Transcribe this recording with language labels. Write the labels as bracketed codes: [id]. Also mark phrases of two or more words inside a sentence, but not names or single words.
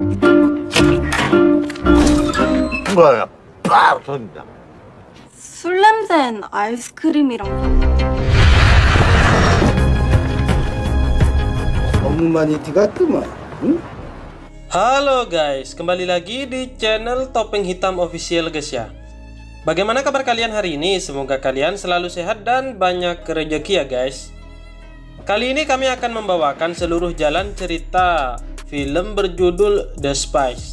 [ko] 뭐야? 빡 터진다. 술 냄새는 아이스크림이랑 너무 많이 들어갔구만. 응? [id] Halo guys, kembali lagi di channel Topeng Hitam Official guys ya. Bagaimana kabar kalian hari ini? Semoga kalian selalu sehat dan banyak rezeki ya guys. Kali ini kami akan membawakan seluruh jalan cerita film berjudul The Spies.